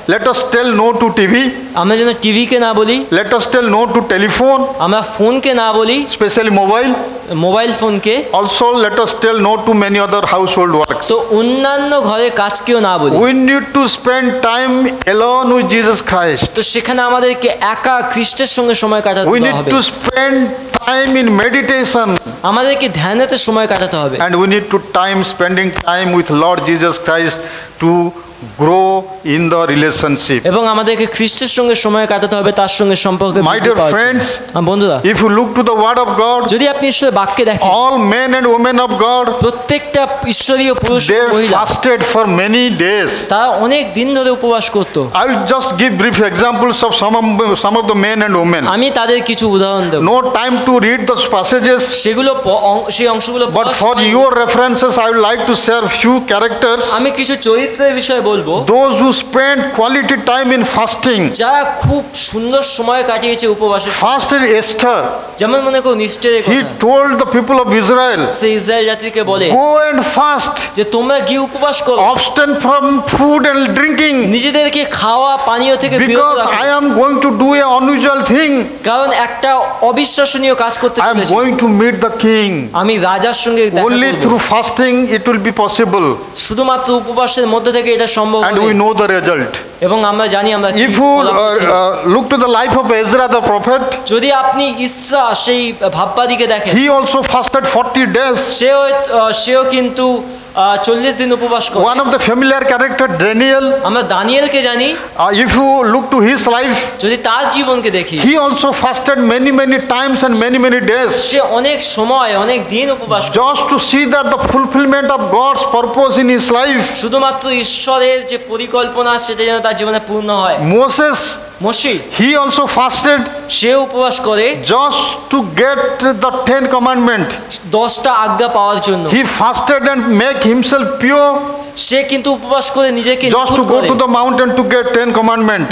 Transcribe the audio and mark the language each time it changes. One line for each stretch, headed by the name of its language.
English: let us tell no to TV.
Bangla: আমরা যেন টিভিকে না বলি,
English: Let us tell no to telephone,
Bangla: আমরা ফোনকে না বলি,
English: especially mobile.
Bangla: Mobile ফোনকে,
English: also let us tell no to many other household works.
Bangla: তো অন্যান্য ঘরের কাজকেও না বলি।
English: We need to spend time alone with Jesus Christ.
Bangla: তো সেখানে আমাদেরকে একা খ্রিস্টের সঙ্গে সময় কাটাতে
English: We need
Bangla: হবে,
English: to spend time in meditation,
Bangla: আমাদেরকে ধ্যানেতে সময় কাটাতে হবে,
English: and we need to spending time with Lord Jesus Christ to grow in the relationship.
Bangla: এবং আমাদেরকে খ্রিস্টের সঙ্গে সময় কাটাতে হবে, তার সঙ্গে সম্পর্ক
English: My dear friends,
Bangla: বন্ধুরা,
English: if you look to the word of God,
Bangla: যদি আপনি ঈশ্বরের বাক্যে দেখেন,
English: all men and women of God,
Bangla: প্রত্যেকটা ঈশ্বরীয় পুরুষ ও
English: they
Bangla: মহিলা
English: fasted for many days.
Bangla: তারা অনেক দিন ধরে উপবাস করত।
English: I will just give brief examples of some of the men and women.
Bangla: আমি তাদের কিছু উদাহরণ দেব,
English: No time to read those passages,
Bangla: সেগুলো সেই অংশগুলো
English: but
Bangla: পড়ার
English: for
Bangla: সময়
English: your references I would like to share few characters,
Bangla: আমি কিছু চরিত্রের বিষয়ে বলবো,
English: those who spend quality time in fasting.
Bangla: যারা খুব সুন্দর সময় কাটিয়েছে উপবাসে।
English: Fasted Esther,
Bangla: যেমন মনে করুন ইস্টের
English: he
Bangla: কথা,
English: told the people of Israel,
Bangla: say Israel জাতিকে বলে
English: go and fast,
Bangla: যে তোমরা গিয়ে উপবাস করো,
English: abstain from food and drinking,
Bangla: নিজেদেরকে খাওয়া পানীয় থেকে বিরত
English: because
Bangla: রাখো,
English: I am going to do an unusual thing.
Bangla: কারণ একটা অবিশ্বাসনীয় কাজ করতে
English: I am
Bangla: চলেছি,
English: going to meet the king.
Bangla: আমি রাজার সঙ্গে দেখা
English: Only
Bangla: করব।
English: through fasting it will be possible,
Bangla: শুধুমাত্র উপবাসের মধ্যে থেকে এটা সম্ভব
English: and
Bangla: হবে,
English: we know the result.
Bangla: এবং আমরা জানি আমরা কি
English: If you
Bangla: ফলাফল ছিল।
English: look to the life of Ezra the prophet,
Bangla: যদি আপনি ইসরা সেই ভাববাদীকে দেখেন,
English: he also fasted 40 days.
Bangla: সেও কিন্তু 40 দিন উপবাস করে।
English: One of the familiar character Daniel,
Bangla: আমরা দানিয়েলকে জানি,
English: if you look to his life,
Bangla: যদি তার জীবনকে দেখি,
English: he also fasted many times and many days,
Bangla: সে অনেক সময় অনেক দিন উপবাস করে,
English: just to see that the fulfillment of God's purpose in his life.
Bangla: শুধুমাত্র ঈশ্বরের যে পরিকল্পনা সেটা যেন তার জীবনে পূর্ণ হয়।
English: Moses,
Bangla: মসি,
English: he also fasted
Bangla: সে উপবাস করে
English: just to get the 10 commandment.
Bangla: 10টা আজ্ঞা পাওয়ার জন্য।
English: He fasted and make himself pure,
Bangla: সে কিন্তু উপবাস করে নিজেকে
English: just to
Bangla: নিখুঁত
English: go
Bangla: করে,
English: to the mountain to get 10 commandment.